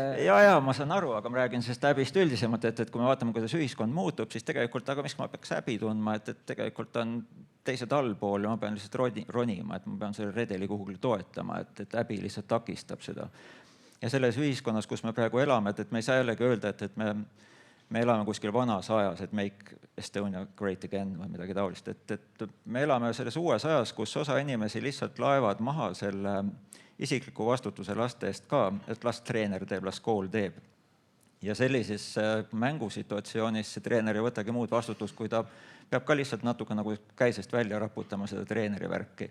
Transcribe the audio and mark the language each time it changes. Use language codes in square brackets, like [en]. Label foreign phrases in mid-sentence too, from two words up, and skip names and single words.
[et] Ja, ma saan aru, aga ma räägin sellest häbist üldisemalt, et kui me vaatame, kuidas ühiskond muutub, siis tegelikult, aga miks ma peaks häbi tundma, et tegelikult on teised allpool ja ma pean lihtsalt ronima, et ma pean selle redeli kuhugil toetama, et häbi lihtsalt takistab seda. Ja selles ühiskonnas, kus me praegu elame, et me ei saa jällegi öelda, et me elame kuskil vanas ajas, et [en] make Estonia great again [et] või midagi taolist. Et me elame selles uues ajas, kus osa inimesi lihtsalt laevad maha selle isikliku vastutuse laste eest ka, et las treener teeb, las kool teeb. Ja sellises mängusituatsioonis see treener ei võtagi muud vastutust, kui ta peab ka lihtsalt natuke nagu käisest välja raputama seda treeneri värki.